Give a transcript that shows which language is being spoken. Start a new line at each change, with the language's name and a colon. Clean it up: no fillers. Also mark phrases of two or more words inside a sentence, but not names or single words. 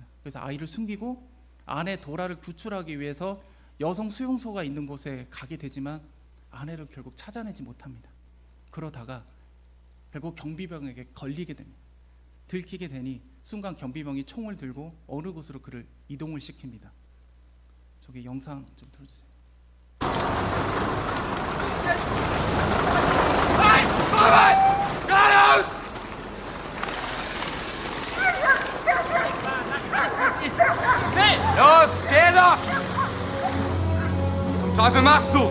Korean: 그래서 아이를 숨기고 아내 도라를 구출하기 위해서 여성 수용소가 있는 곳에 가게 되지만 아내를 결국 찾아내지 못합니다. 그러다가 결국 경비병에게 걸리게 됩니다. 들키게 되니 순간 경비병이 총을 들고 어느 곳으로 그를 이동을 시킵니다. 저기 영상 좀 틀어주세요.
German: Los, geh doch! Was zum Teufel machst du?